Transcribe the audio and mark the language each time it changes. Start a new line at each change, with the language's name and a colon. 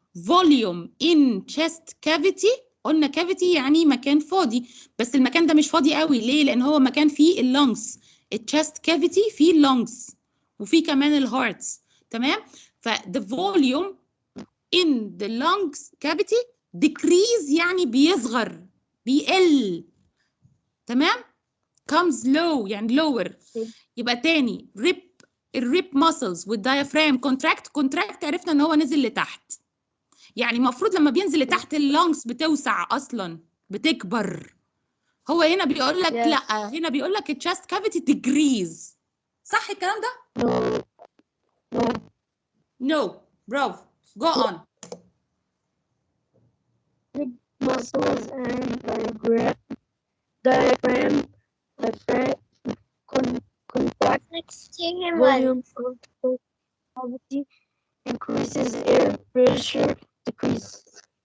Arabic: volume in chest cavity، قلنا cavity يعني مكان فاضي، بس المكان ده مش فاضي قوي. ليه؟ لأن هو مكان فيه اللونجز. الchest cavity فيه اللونجز وفيه كمان الهارتس.
English: تمام؟ the volume in the lungs cavity decrease
Arabic: يعني بيصغر، بيقل.
English: تمام؟ comes low يعني lower.
Arabic: يبقى تاني الريب muscles والdiaphragm contract عرفنا ان هو نزل لتحت. يعني المفروض لما بينزل لتحت اللونجز بتوسع اصلا، بتكبر. هو هنا بيقول لك لا، هنا بيقول لك الchest cavity decrease. صح الكلام ده؟ No.
English: برافو. Go on. muscles and diaphragm contracts, volume of cavity increases, air pressure decreases.